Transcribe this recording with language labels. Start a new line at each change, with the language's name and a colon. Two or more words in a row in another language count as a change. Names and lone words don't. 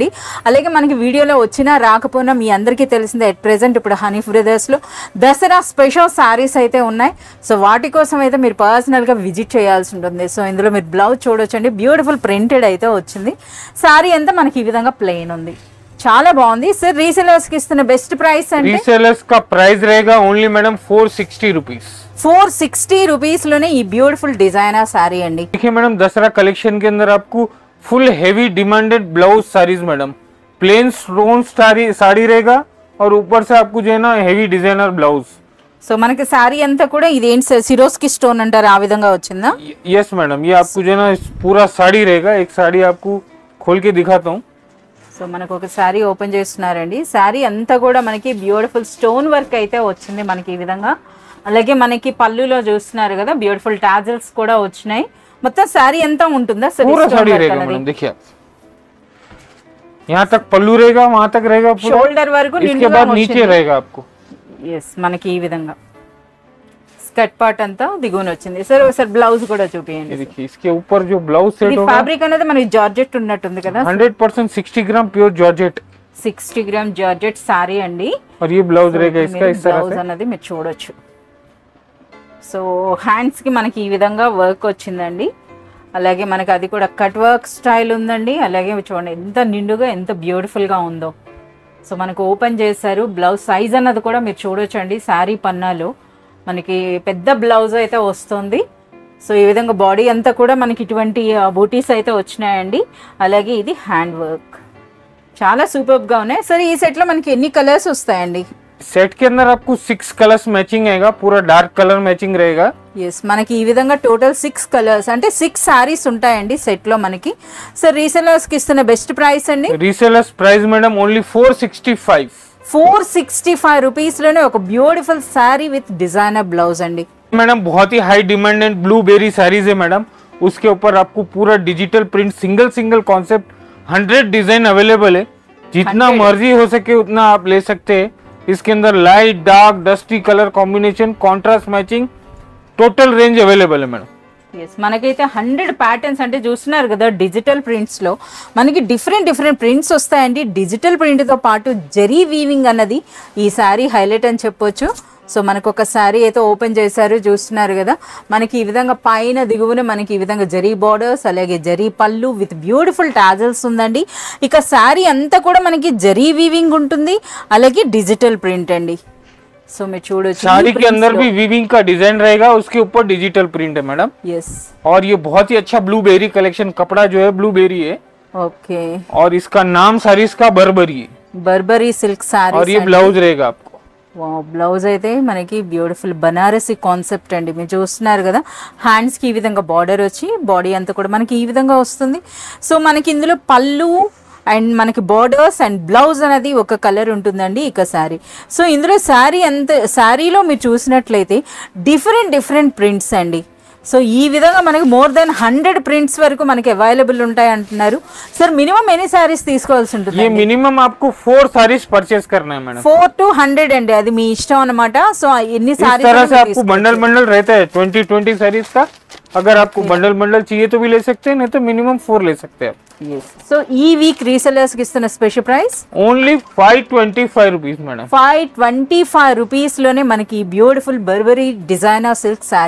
Telugu: అలాగే మనకి వీడియోలో వచ్చినా రాకపోయినా మీ అందరికీ తెలిసిందే,
English: at present
Telugu: ఇప్పుడు హనీ బ్రదర్స్ లో దసరా
English: special sarees
Telugu: అయితే ఉన్నాయి. సో వాటి కోసం అయితే మీరు పర్సనల్ గా విజిట్ చేయాల్సి ఉంటుంది. సో ఇందులో మీరు బ్లౌజ్ చూడొచ్చండి,
English: beautiful printed
Telugu: అయితే వచ్చింది. సారీ అంతా మనకి ఈ విధంగా ప్లెయిన్ ఉంది, చాలా బాగుంది. సార్ రీసేలర్స్ కి ఇస్తున్న
English: best price
Telugu: అంటే?
Hindi: रीसेलर्स का प्राइस रहेगा
English: only madam 460 rupees.
Telugu: 460 రూపీస్ లోనే ఈ
English: beautiful designer saree
Telugu: అండి.
Hindi: देखिए मैडम, दसरा कलेक्शन के अंदर आपको
English: full heavy demanded blouse
Hindi: साड़ीज मैडम,
English: plain stone
Hindi: साड़ी रहेगा और ऊपर से आपको जो है ना
English: heavy designer blouse.
Telugu: సో మనకి సారీ అంతా కూడా ఇదేంటి సార్, సిరోస్కి స్టోన్ అంటారు, ఆ విధంగా వచ్చిందా?
English: yes madam,
Hindi: ये आपको जो है ना पूरा साड़ी रहेगा। एक साड़ी आपको खोल के दिखाता हूँ।
Telugu: సో మనకు ఒక శారీ ఓపెన్ చేస్తున్నారండి. శారీ అంతా కూడా మనకి
English: beautiful stone work
Telugu: అయితే వచ్చింది మనకి ఈ విధంగా. అలాగే మనకి పళ్ళులో చూస్తున్నారు కదా,
English: beautiful tassels
Telugu: కూడా వచ్చినాయి. మొత్తం శారీ అంతా ఉంటుందా సార్?
Hindi: पूरा साड़ी रहेगा मैडम, देखिए यहाँ तक पल्लू रहेगा, वहाँ तक रहेगा पूरा,
Telugu: షోల్డర్ వరకు
Hindi: इसके बाद नीचे रहेगा आपको।
Telugu: ఎస్, మనకి ఈ విధంగా
English: skirt part
Telugu: అంతా దిగువన వచ్చింది. సార్ ఒకసారి బ్లౌజ్ కూడా చూపియండి.
Hindi: देखिए इसके ऊपर जो
English: blouse set
Hindi: होगा,
Telugu: ఫ్యాబ్రిక్ అనేది మనకి జార్జెట్ ఉన్నట్టుంది కదా,
English: 100% 60 gram pure georgette 60 gram georgette saree
Telugu: అండి.
Hindi: और ये ब्लाउज रहेगा इसका इस तरह బ్లౌజ్ से।
Telugu: అన్నది మీరు చూడొచ్చు. సో హ్యాండ్స్ కి మనకి ఈ విధంగా వర్క్ వచ్చిందండి. అలాగే మనకి అది కూడా
English: cut work style
Telugu: ఉందండి. అలాగే చూడండి ఎంత నిండుగా, ఎంత బ్యూటిఫుల్ గా ఉందో. సో మనకు ఓపెన్ చేశారు.
English: blouse size
Telugu: అన్నది కూడా మీరు చూడొచ్చండి. శారీ పన్నాలో మనకి పెద్ద బ్లౌజ్ అయితే వస్తుంది. సో ఈ విధంగా బాడీ అంతా కూడా మనకి ఇటువంటి బూటీస్ అయితే వచ్చినాయండి. అలాగే ఇది
English: hand work,
Telugu: చాలా సూపర్ గా ఉన్నాయి. సరే ఈ సెట్ లో మనకి ఎన్ని కలర్స్ వస్తాయండి?
Hindi: सेट के अंदर आपको 6
English: colours matching
Hindi: आएगा, पूरा
English: dark colour matching
Hindi: रहेगा।
Telugu: ఎస్, మనకి ఈ విధంగా
English: total 6 colours
Telugu: అంటే 6 సారీస్ ఉంటాయండి సెట్ లో మనకి. సార్ రీసెలర్స్ కి ఇస్తున్న
English: best price
Telugu: అండి?
English: resellers price madam only 465.
Telugu: 465 రూపీస్ లోనే ఒక
English: beautiful saree with designer blouse
Telugu: అండి.
Hindi: मैडम बहुत ही
English: high demanded blueberry
Hindi: साड़ीज है मैडम, उसके ऊपर आपको पूरा
English: digital print single concept 100 design available
Hindi: है, जितना 100 मर्जी हो सके उतना आप ले सकते हैं। इसके अंदर
English: light dark dusty colour combination, contrast matching, total range available
Hindi: है मैडम।
Telugu: ఎస్, మనకైతే 100 ప్యాటర్న్స్ అంటే చూస్తున్నారు కదా,
English: digital prints
Telugu: లో మనకి
English: different prints
Telugu: వస్తాయండి.
English: digital print
Telugu: తో పాటు జరీ వీవింగ్ అన్నది ఈ సారీ హైలైట్ అని చెప్పొచ్చు. సో మనకు ఒక సారీ అయితే ఓపెన్ చేశారు, చూస్తున్నారు కదా. మనకి ఈ విధంగా పైన దిగువన మనకి ఈ విధంగా జరీ బార్డర్స్, అలాగే జరీ పళ్ళు
English: with beautiful tassels
Telugu: ఉందండి. ఇక సారీ అంతా కూడా మనకి జరీ వీవింగ్ ఉంటుంది, అలాగే
English: digital print
Telugu: అండి. సో మీరు చూడొచ్చు
Hindi: साड़ी के अंदर भी वीविंग का डिजाइन रहेगा, उसके ऊपर
English: digital print
Hindi: है मैडम. यस, और ये बहुत ही अच्छा
English: blueberry collection,
Hindi: कपड़ा जो है ब्लूबेरी है. ओके, और इसका नाम सारीज का बर्बरी है. बर्बरी सिल्क सारी. और ये ब्लाउज रहेगा आपको.
Telugu: బ్లౌజ్ అయితే మనకి
English: beautiful Banarasi concept
Telugu: అండి. మీరు చూస్తున్నారు కదా, హ్యాండ్స్కి ఈ విధంగా బార్డర్ వచ్చి బాడీ అంతా కూడా మనకి ఈ విధంగా వస్తుంది. సో మనకి ఇందులో పళ్ళు అండ్ మనకి బార్డర్స్ అండ్ బ్లౌజ్ అనేది ఒక కలర్ ఉంటుందండి. ఇక శారీ, సో ఇందులో శారీలో మీరు చూసినట్లయితే
English: different prints
Telugu: అండి. సో ఈ విధంగా మనకి
English: more than 100 prints
Telugu: వరకు మనకి అవైలబుల్ ఉంటాయి అంటున్నారు. సార్ మినిమం ఎన్ని సారీస్ తీసుకోవాల్సి ఉంటుంది?
Hindi: ये मिनिमम आपको 4 सारीज परचेस करना है मैडम.
Telugu: 4 to 100 అండి, అది మీ ఇష్టం అన్నమాట. సో ఎన్ని
Hindi: इस तरह से आपको बंडल रहता है 20 सारीज का. अगर आपको बंडल चाहिए तो भी ले सकते हैं, नहीं तो मिनिमम 4 ले सकते हैं आप.
Telugu: సో ఈ వీక్ రీసెలర్స్ కి ఇస్తున్న
English: special price only 525 rupees madam.
Telugu: 525 రూపీస్ లోనే మనకి
English: beautiful Burberry designer silk
Telugu: साड़ी.